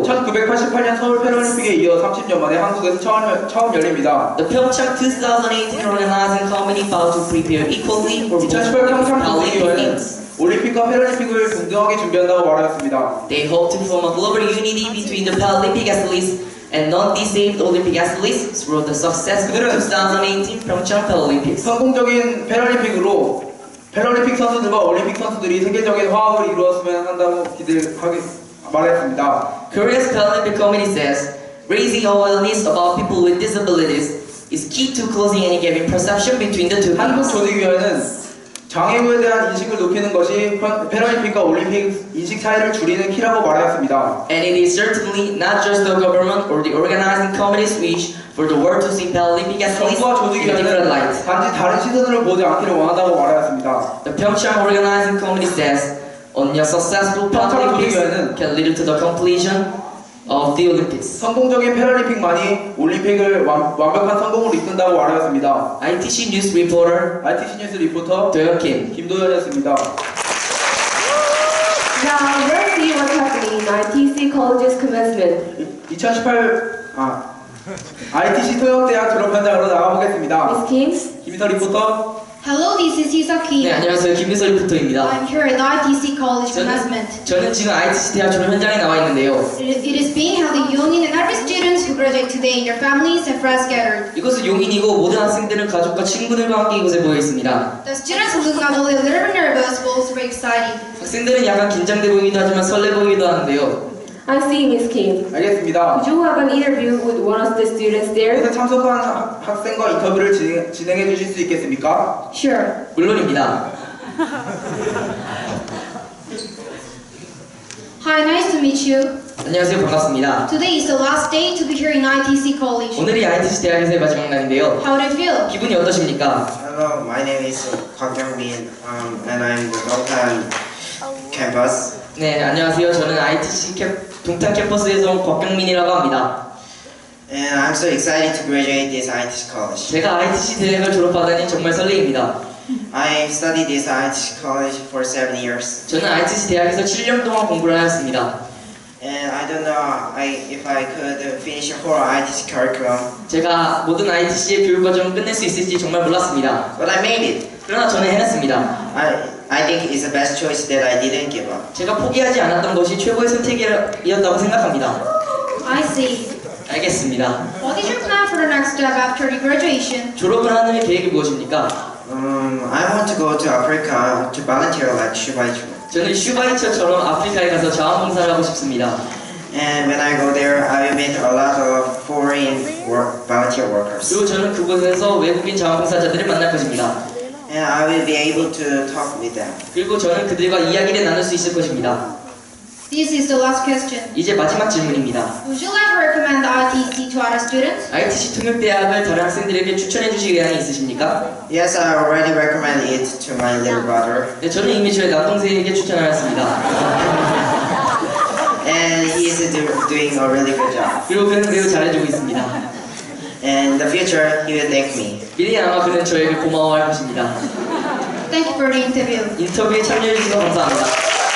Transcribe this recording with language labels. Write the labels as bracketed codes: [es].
[ko] 1988년 서울 패럴림픽에 이어 30년 만에 한국에서 처음 열립니다. [en] The Pyeongchang 2018 organizing committee vowed to prepare equally for both [ko] 2018 평창 [en] Paralympic [ko] 동계대회는 [en] Games. [ko] 올림픽과 패럴림픽을 동등하게 준비한다고 말하였습니다. [en] They hope to form a global unity between the Paralympic athletes and non-disabled Olympic athletes through the successful 2018 Pyeongchang Paralympics. [ko] 성공적인 패럴림픽으로 패럴림픽 선수들과 올림픽 선수들이 세계적인 화합을 이루었으면 한다고 말했습니다. [en] Korea's Paralympic Committee says raising awareness about people with disabilities is key to closing any gap in perception between the two [ko] 한국 [en] games. [ko] 조직위원회는 장애우에 대한 인식을 높이는 것이 패럴림픽과 올림픽 인식 차이를 줄이는 키라고 말하였습니다. [en] And it is certainly not just the government or the organizing committee's wish for the world to see Paralympic athletes [ko] 정부와 [en] in a different light. [ko] 조직위원회는 단지 다른 시선으로 보지 않기를 원한다고 말하였습니다. [en] The Pyeongchang Organizing Committee says only a successful Paralympics can lead to the completion of the Olympics. [ko] 성공적인 패럴림픽만이 올림픽을 완벽한 성공으로 이끈다고 말하였습니다. [en] ITC News Reporter [ko] ITC 뉴스 리포터 [en] 도현 Kim. [ko] 김도현이었습니다. [en] Now, let's see what's happening in ITC College's commencement. [ko] 2018 ITC 토영대학 졸업 현장으로 나가보겠습니다. [en] Miss Kim? [ko] 김희서 리포터. [en] Hello, this is Hisaki. [ko] 네, 안녕하세요. 김민서 리포터입니다. [en] I'm here at ITC College Commencement. [ko] 저는 지금 ITC 대학 졸업 현장에 나와 있는데요. [en] It is being held in Yongin and every students who graduate today, their families and friends gathered. [ko] 이곳은 용인이고 모든 학생들은 가족과 친구들과 함께 이곳에 모여 있습니다. [en] The students look not only a little bit nervous, but also very excited. [ko] 학생들은 약간 긴장돼 보이기도 하지만 설레 보이기도 하는데요. [en] I see, Miss Kim. [ko] 알겠습니다. [en] Could you have an interview with one of the students there? [ko] 이곳에 참석한 학생과 인터뷰를 진행해 주실 수 있겠습니까? [en] Sure. [ko] 물론입니다. [en] Hi, nice to meet you. [ko] 안녕하세요. 반갑습니다. [en] Today is the last day to be here in ITC College. [ko] 오늘이 ITC 대학에서의 마지막 날인데요. [en] How do you feel? [ko] 기분이 어떠십니까? [en] Hello, my name is Kwak Kyung-min, and I'm the Dongtan campus. [ko] 네, 안녕하세요. 저는 ITC 동탄 캠퍼스에서 온 곽경민이라고 합니다. [en] And I'm so excited to graduate this ITC college. [ko] 제가 ITC 대학을 졸업하다니 정말 설레입니다. [en] I studied this ITC college for 7 years. [ko] 저는 ITC 대학에서 7년 동안 공부를 하였습니다. [en] And I don't know if I could finish a whole ITC curriculum. [ko] 제가 모든 ITC의 교육 과정을 끝낼 수 있을지 정말 몰랐습니다. [en] But I made it. [ko] 그러나 저는 해냈습니다. [en] I think it's the best choice that I didn't give up. [ko] 제가 포기하지 않았던 것이 최고의 선택이었다고 생각합니다. [en] I see. [ko] 알겠습니다. [en] What is your plan for the next step after the graduation? [ko] 졸업을 하는 계획이 무엇입니까? [en] I want to go to Africa to volunteer like Shubaichu. [ko] 저는 슈바이처처럼 아프리카에 가서 자원봉사를 하고 싶습니다. [en] And when I go there, I will meet a lot of foreign volunteer workers. [ko] 그리고 저는 그곳에서 외국인 자원봉사자들을 만날 것입니다. [en] And I will be able to talk with them. [ko] 그리고 저는 그들과 이야기를 나눌 수 있을 것입니다. [en] This is the last question. [ko] 이제 마지막 질문입니다. [en] Would you like to recommend ITC to other students? [ko] ITC 통역대학을 다른 학생들에게 추천해 주실 의향이 있으십니까? [en] Yes, I already recommend it to my little brother. [ko] 네, 저는 이미 저의 남동생에게 추천하였습니다. [en] And he is doing a really good job. [ko] 그리고 그는 매우 잘해주고 있습니다. [en] And in the future, he will thank me. [ko] 미래에 아마 그는 저에게 고마워할 것입니다. [en] Thank you for the interview. [ko] 인터뷰에 참여해 주셔서 감사합니다.